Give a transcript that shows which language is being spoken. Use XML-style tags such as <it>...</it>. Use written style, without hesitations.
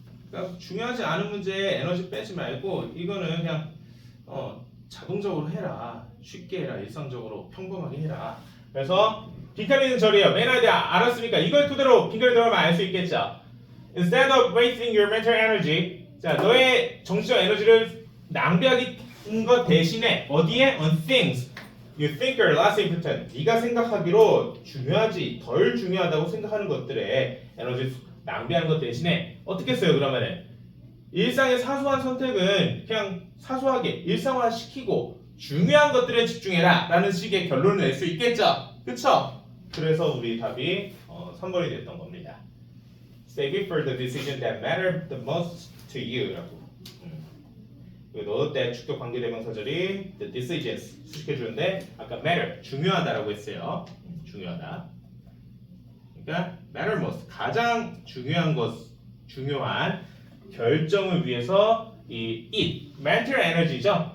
<ko>그러니까 중요하지 않은 문제에 에너지 빼지 말고 이거는 그냥 자동적으로 해라. 쉽게 해라. 일상적으로 평범하게 해라. 그래서 빈칸이는 절이에요. 메인 아이디어 알았으니까 이걸 토대로 빈칸이 들어가면 알 수 있겠죠.</ko> <en>Instead of wasting your mental energy,</en> <ko>자 너의 정신적 에너지를 낭비하는 것 대신에 어디에?</ko> <en>On things you think are less important.</en> <ko>네가 생각하기로 중요하지 덜 중요하다고 생각하는 것들에 에너지 낭비하는 것 대신에 어떻게 써요? 그러면은 일상의 사소한 선택은 그냥 사소하게 일상화시키고 중요한 것들에 집중해라 라는 식의 결론을 낼 수 있겠죠? 그쵸? 그래서 우리 답이 3번이 됐던 겁니다.</ko> <en>Save it for the decision that matter the most to you 라고.</en> <ko>그리고 that 주격 관계대명사절이 the decisions 수식해주는데 아까 matter 중요하다라고 했어요. 중요하다. 그러니까</ko> <en>matter most</en> <ko>가장 중요한 중요한 결정을 위해서 이 it mental energy죠.</ko>